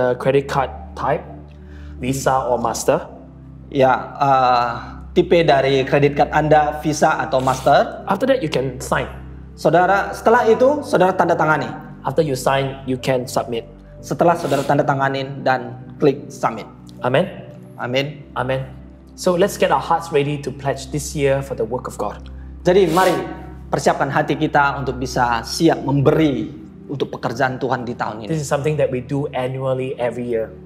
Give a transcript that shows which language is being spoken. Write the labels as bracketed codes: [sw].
[en] The credit card type, Visa or Master. [id] ya, tipe dari kredit card Anda, Visa atau Master. [en] After that, you can sign. [id] Saudara, setelah itu saudara tanda tangani. [en] After you sign, you can submit. [id] Setelah saudara tanda tanganin dan klik submit. [en] Amen. [id] Amin. [en] Amen. So let's get our hearts ready to pledge this year for the work of God. [id] Jadi mari persiapkan hati kita untuk bisa siap memberi untuk pekerjaan Tuhan di tahun ini. [en] This is something that we do annually every year.